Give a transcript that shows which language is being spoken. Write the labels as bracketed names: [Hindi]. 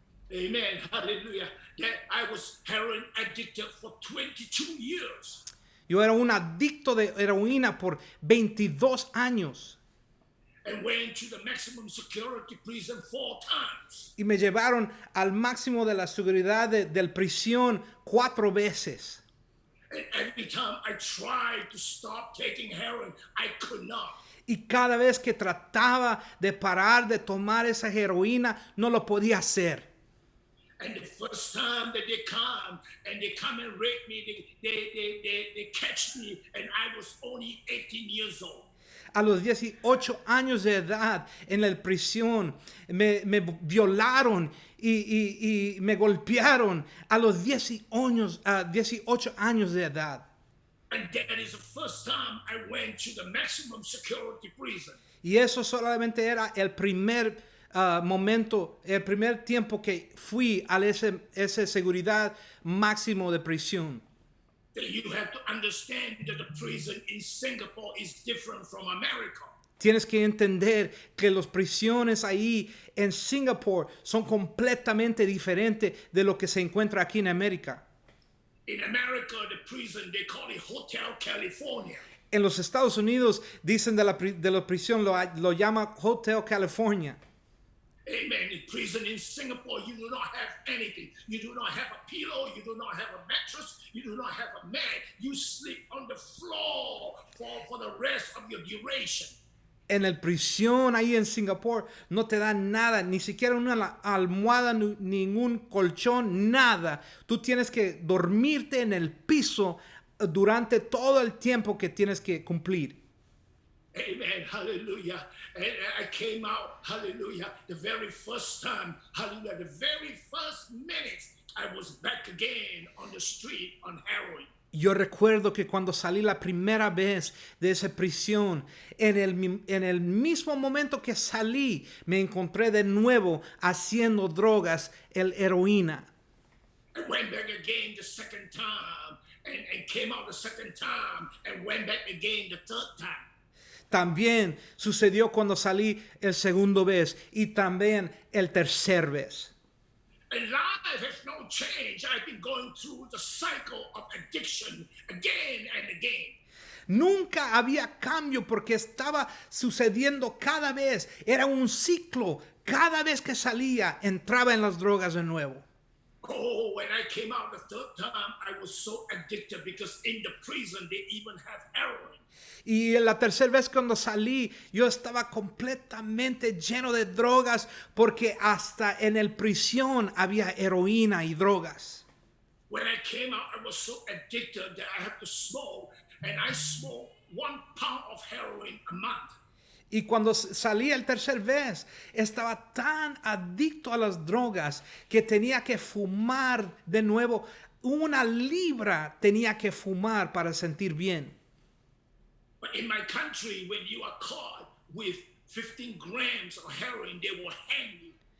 [English] Amen. Hallelujah. That I was heroin addicted for 22 years. [Spanish] Yo era un adicto de heroína por 22 años. [English] And went to the maximum security prison 4 times. [Spanish] Y me llevaron al máximo de la seguridad del prisión 4 veces. [English] And every time I tried to stop taking heroin, I could not. [Spanish] Y cada vez que trataba de parar de tomar esa heroína, no lo podía hacer. [English] And the first time that they come and rape me, they catch me, and I was only 18 years old. [Spanish] A los 18 años de edad en la prisión me violaron y me golpearon a los 18 años de edad. [English] And that is the first time I went to the maximum security prison. [Spanish] Y eso solamente era el primer momento, el primer tiempo que fui a esa seguridad máximo de prisión. [English] That you have to understand that the prison in Singapore is different from America. [Spanish] Tienes que entender que las prisiones ahí en Singapur son completamente diferentes de lo que se encuentra aquí en América. [English] In America, the prison, they call it Hotel California. [Spanish] En los Estados Unidos dicen de la prisión lo llama Hotel California. [English] Amen. In prison in Singapore, you do not have anything. You do not have a pillow. You do not have a mattress. You do not have a mat. You sleep on the floor for the rest of your duration. [Spanish] En el prisión ahí en Singapur no te dan nada, ni siquiera una almohada, ningún colchón, nada. Tú tienes que dormirte en el piso durante todo el tiempo que tienes que cumplir. [English] Amen. Hallelujah. And I came out, hallelujah, the very first time, hallelujah, the very first minute, I was back again on the street on heroin. [Spanish] Yo recuerdo que cuando salí la primera vez de esa prisión, en el mismo momento que salí, me encontré de nuevo haciendo drogas, heroína. [English] I went back again the second time and came out the second time and went back again the third time. [Spanish] También sucedió cuando salí el segundo vez y también el tercer vez. [English] And life has no change. I've been going through the cycle of addiction again and again. [Spanish] Nunca había cambio porque estaba sucediendo cada vez. Era un ciclo. Cada vez que salía, entraba en las drogas de nuevo. [English] Oh, when I came out the third time, I was so addicted because in the prison they even have heroin. [Spanish] Y la tercera vez cuando salí, yo estaba completamente lleno de drogas porque hasta en el prisión había heroína y drogas. [English] When I came out, I was so addicted that I had to smoke, and I smoked 1 pound of heroin a month. [Spanish] Y cuando salí el tercer vez, estaba tan adicto a las drogas que tenía que fumar de nuevo. 1 libra tenía que fumar para sentir bien. [English] But in my country, when you are caught with 15 grams of heroin, they will hang you.